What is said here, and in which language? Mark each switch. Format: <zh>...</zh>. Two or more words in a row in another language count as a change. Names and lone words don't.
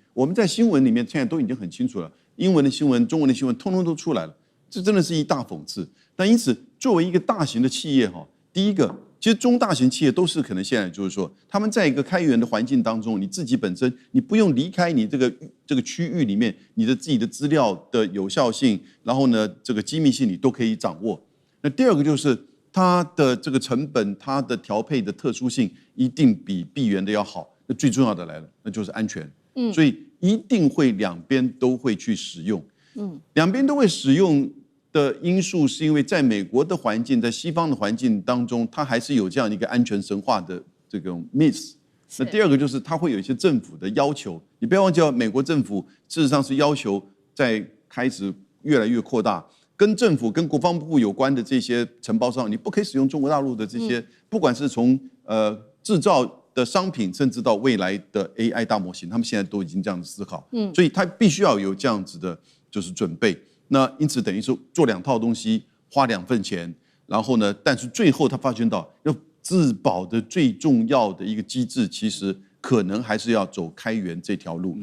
<zh>我們在新聞裡面現在都已經很清楚了，英文的新聞、中文的新聞，通通都出來了。這真的是一大諷刺。但因此，作為一個大型的企業第一個，其實中大型企業都是可能現在就是說，他們在一個開源的環境當中，你自己本身你不用離開你這個區域裡面，你的自己的資料的有效性，然後呢這個機密性你都可以掌握。那第二個就是它的這個成本，它的調配的特殊性一定比閉源的要好。那最重要的來了，那就是安全。所以一定会两邊都會去使用。兩邊都會使用的因素是因為在美國的環境，在西方的環境當中，它還是有這樣一個安全神話的這種 myth。那第二個就是它會有一些政府的要求，你不要忘記美國政府事實上是要求在開始越來越擴大，跟政府跟國防部有關的這些承包商，你不可以使用中國大陸的這些，不管是從製造的商品，甚至到未來的 AI 大模型，他們現在都已經這樣的思考，所以他必須要有這樣子的就是準備。那因此等於是做兩套東西，花2份錢，然後呢，但是最後他發現到要自保的最重要的一個機制，其實可能還是要走開源這條路。</zh>